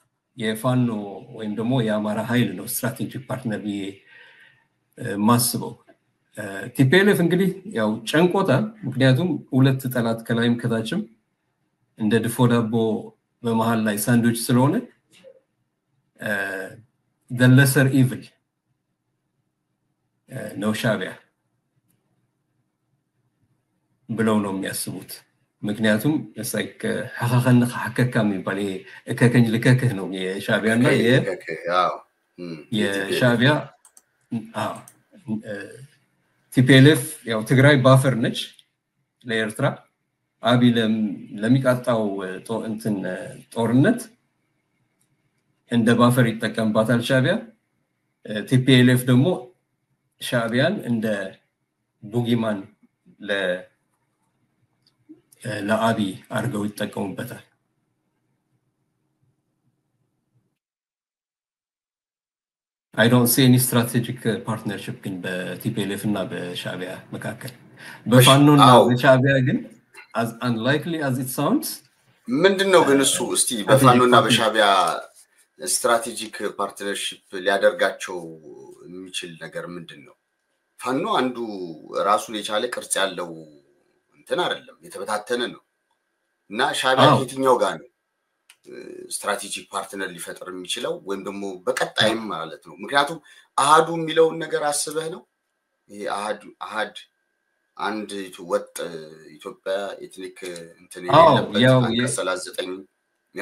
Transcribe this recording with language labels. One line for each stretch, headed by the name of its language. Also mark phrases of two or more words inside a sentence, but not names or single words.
Amharic: የፋኖ ወይም ደግሞ የአማራ ኃይል ነው
English: strategic partner
Amharic: ማስበው ቲፒኤልኤፍ እንግዲህ ያው ጨንቆታል ምክንያቱም ሁለት ጠላት ከላይም ከታችም እንደ ድፎ ዳቦ በመሃል ላይ ሳንድዊች ስለሆነ
English: the lesser evil
Amharic: ነው ሻቢያ ብለው ነው የሚያስቡት ምክንያቱም like
Tigrinya: ሐኸኸን ሐከካ
Amharic: የሚባል እከከኝ ልከከህ ነው የሻቢያና የሻቢያ ቲፒኤልኤፍ ያው ትግራይ ባፈር ነች ለኤርትራ አቢ ለሚቃጣው እንትን ጦርነት እንደ ባፈር ይጠቀምባታል ሻቢያ ቲፒኤልኤፍ ደግሞ ሻቢያን እንደ ቡጊማን ለአቢ አርገው ይጠቀሙበታል
English: I don't see any strategic partnership in
Amharic: በቲፒኤልኤፍ እና በሻቢያ መካከል በፋኖና በሻቢያ ግን
English: as unlikely as it sounds
Amharic: ምንድነው ግን እሱ እስቲ በፋኖና በሻቢያ
English: strategic partnership
Amharic: ሊያደርጋቸው የሚችል ነገር ምንድነው ፋኖ አንዱ ራሱን የቻለ ቅርጽ ያለው እንትን አይደለም የተበታተነ ነው እና ሻቢያ የትኛው ጋር ነው
English: strategic partner
Amharic: ሊፈጥር የሚችለው ወይም ደግሞ በቀጣይም ማለት ነው ምክንያቱም አሃዱ የሚለው ነገር አስበህ ነው ይሄ አሃድ አንድ ወጥ ኢትዮጵያ ኤትኒክ እንትን የሌለበት 39